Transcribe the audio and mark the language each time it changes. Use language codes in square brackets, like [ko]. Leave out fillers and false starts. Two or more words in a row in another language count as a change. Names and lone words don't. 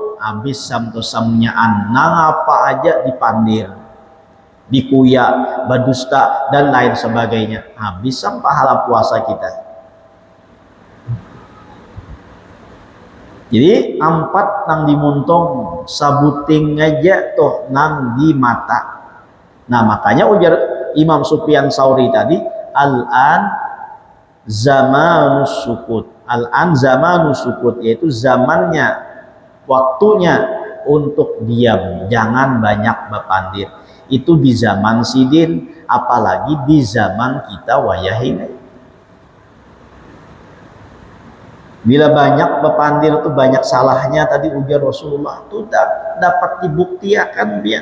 [bjn] Habis samto samunyaan, nang apa aja dipandir, dikuya, berdusta dan lain sebagainya. Habis sam pahala puasa kita. Jadi 4 nang dimuntung, sabuting aja tuh nang di mata. Nah makanya ujar Imam Sufyan Tsauri tadi, [ar] الآن زمان السكوت. الآن زمان السكوت, [bjn] yaitu zamannya, waktunya untuk diam, jangan banyak bepandir. Itu di zaman sidin, apalagi di zaman kita wayah ini. Bila banyak bepandir itu banyak salahnya, tadi ujar Rasulullah itu dapat dibuktikan dia.